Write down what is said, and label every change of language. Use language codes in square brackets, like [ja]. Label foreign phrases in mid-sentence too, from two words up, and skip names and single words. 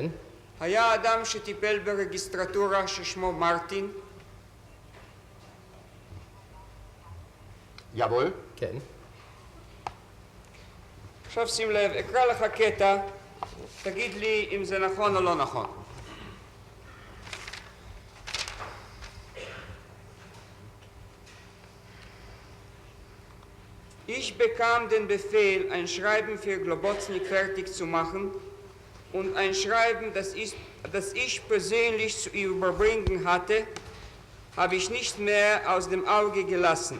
[he] היה אדם שטיפל ברגיסטרטורה ששמו מרטין? [de] Jawohl. [he] כן. עכשיו שים לב, אקרא לך קטע, תגיד לי אם זה נכון או לא נכון. [de] Ich bekam den Befehl, ein Schreiben für Globoznik fertig zu machen und ein Schreiben, das ich persönlich zu überbringen hatte, habe ich nicht mehr aus dem Auge gelassen.